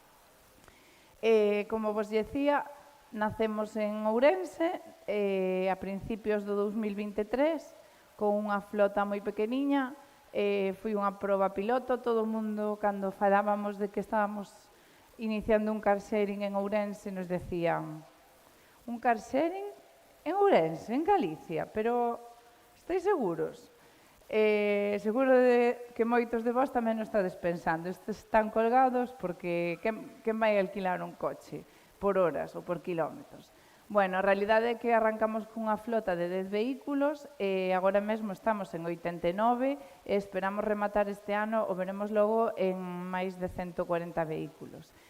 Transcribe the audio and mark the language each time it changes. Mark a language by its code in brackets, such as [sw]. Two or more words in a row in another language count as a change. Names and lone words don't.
[gl] Como vos dicía, nacemos en Ourense a principios do 2023 con unha flota moi pequeniña, foi unha proba piloto, todo o mundo cando falábamos de que estábamos iniciando un [en] car sharing [gl] en Ourense nos decían un [en] car sharing [gl] en Ourense, en Galicia, pero estáis seguros? Seguro que moitos de vós tamén o estades pensando. Estes están colgados porque quen vai alquilar un coche por horas ou por kilómetros? Bueno, a realidade é que arrancamos cunha flota de 10 vehículos e agora mesmo estamos en 89 e esperamos rematar este ano, o veremos logo, en máis de 140 vehículos.